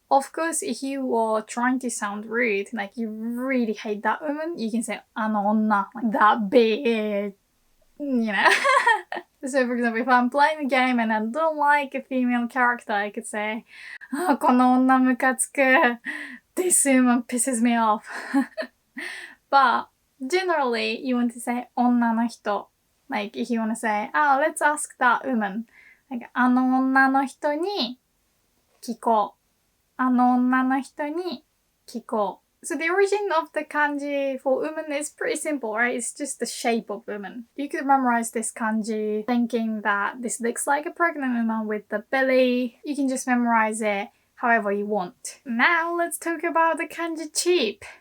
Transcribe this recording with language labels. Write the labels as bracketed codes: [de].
[en] Of course, if you are trying to sound rude, like you really hate that woman, you can say [ja] ano onna, [en] like that bitch, So for example, if I'm playing a game and I don't like a female character, I could say, [ja] この女ムカつく. [en] This woman pisses me off. But generally, you want to say [ja] 女の人. [en] Like if you want to say, let's ask that woman. Like [ja] あの女の人に聞こう. あの女の人に聞こう. [en] So the origin of the kanji for woman is pretty simple, right? It's just the shape of woman. You could memorize this kanji thinking that this looks like a pregnant woman with the belly. You can just memorize it however you want. Now let's talk about the kanji cheap.